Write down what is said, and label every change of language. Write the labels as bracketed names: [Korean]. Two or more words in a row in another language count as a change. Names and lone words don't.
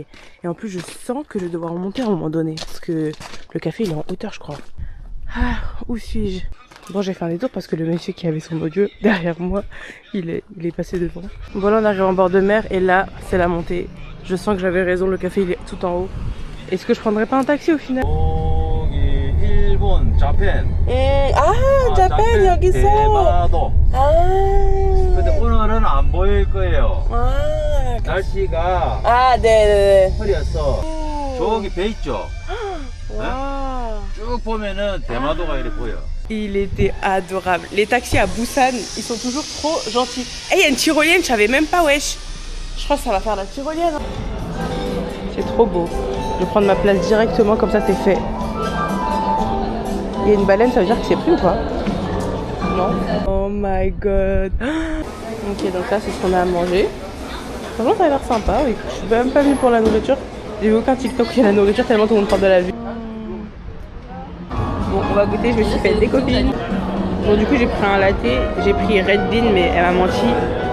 [French] Et en plus je sens que je vais devoir monter à un moment donné. Parce que le café il est en hauteur je crois. Ah, où suis-je? Bon j'ai fait un détour parce que le monsieur qui avait son audio derrière moi, il est passé devant. Bon là on arrive en bord de mer et là c'est la montée. Je sens que j'avais raison, le café il est tout en haut. Est-ce que je prendrais pas un taxi au final? [Korean] 일본 자펜. 자펜 여기서. 대마도. 근데 오늘은 안 보일 거예요. 날씨가 네네네. 흐려서 저기 배 있죠. 와. 쭉 보면은 대마도가 이렇게 보여. [French] Il était adorable. Les taxis à Busan, ils sont toujours trop gentils. Il y a une tyrolienne, je savais même pas, wesh. Je crois que ça va faire la tyrolienne. C'est trop beau. Je vais prendre ma place directement, comme ça c'est fait. Il y a une baleine, ça veut dire que c'est pris ou pas? Non. [English] Oh my god. [French] Ok, donc là c'est ce qu'on a à manger. Franchement ça a l'air sympa, oui. Je suis même pas venue pour la nourriture. J'ai vu aucun TikTok où il y a la nourriture tellement tout le monde parle de la vue. Bon, on va goûter, je me suis fait des copines. Bon, du coup j'ai pris un latte, j'ai pris Red Bean mais elle m'a menti.